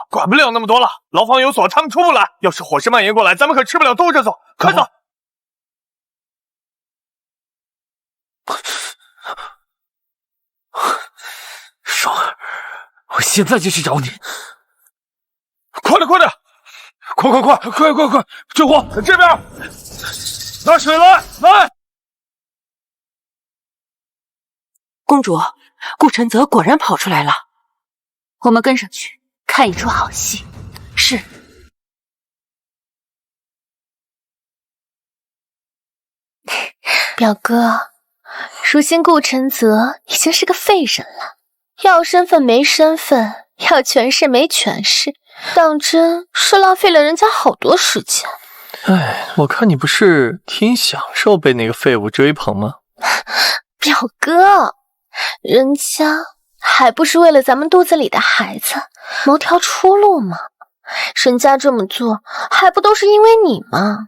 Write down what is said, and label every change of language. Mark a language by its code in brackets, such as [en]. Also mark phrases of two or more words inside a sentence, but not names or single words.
[zh] 管不了那麼多了，牢房有鎖，他們出不來。要是火勢蔓延過來，咱們可吃不了兜着走。快走！双兒，我現在就去找你。快點，快點！快！救火！在這邊，拿水來！公主，顧承澤果然跑出來了。我們跟上去看一出好戲。是。表哥，如今顧承澤已經是個廢人了，要身份沒身份， 要權勢沒權勢，當真是浪費了人家好多時間。哎，我看你不是挺享受被那個廢物追捧嗎？表哥，人家還不是為了咱們肚子裡的孩子謀條出路嗎？人家這麼做還不都是因為你嗎？